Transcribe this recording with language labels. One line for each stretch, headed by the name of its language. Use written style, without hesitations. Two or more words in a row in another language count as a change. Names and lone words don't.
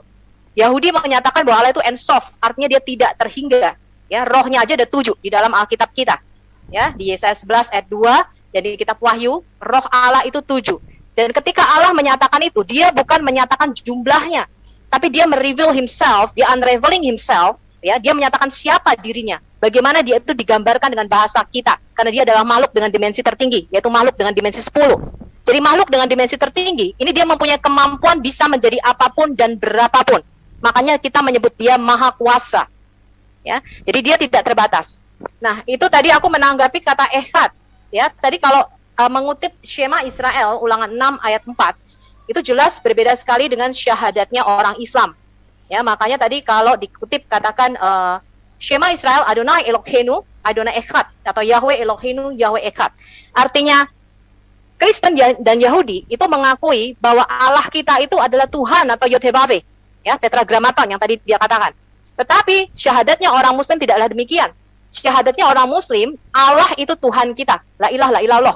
Indonesian: Yahudi menyatakan bahwa Allah itu ensof, artinya dia tidak terhingga. Ya, rohnya aja ada 7 di dalam Alkitab kita. Ya, di Yesaya 11 ayat 2 dan di kitab Wahyu, roh Allah itu 7. Dan ketika Allah menyatakan itu, dia bukan menyatakan jumlahnya, tapi dia
English: mereveal himself,
Indonesian: dia
English: unraveling himself,
Indonesian: ya, dia menyatakan siapa dirinya, bagaimana dia itu digambarkan dengan bahasa kita, karena dia adalah makhluk dengan dimensi tertinggi, yaitu makhluk dengan dimensi 10. Jadi makhluk dengan dimensi tertinggi, ini dia mempunyai kemampuan bisa menjadi apapun dan berapapun. Makanya kita menyebut dia maha kuasa. Ya, jadi dia tidak terbatas. Nah, itu tadi aku menanggapi kata ehad. Ya, tadi kalau mengutip Shema Israel, ulangan 6 ayat 4, itu jelas berbeda sekali dengan syahadatnya orang Islam. Ya, makanya tadi kalau dikutip katakan
Hebrew: שמע ישראל אדוני אלוהינו, אדוני אחד,
Indonesian: atau
Hebrew: יהוה אלוהינו, יהוה אחד.
Indonesian: Artinya Kristen dan Yahudi itu mengakui bahwa Allah kita itu adalah Tuhan atau Yod-Heh-Vav-Veh, ya, tetragramaton yang tadi dia katakan. Tetapi syahadatnya orang Muslim tidaklah demikian. Syahadatnya orang Muslim, Allah itu Tuhan kita,
Arabic: لا إله إلا الله.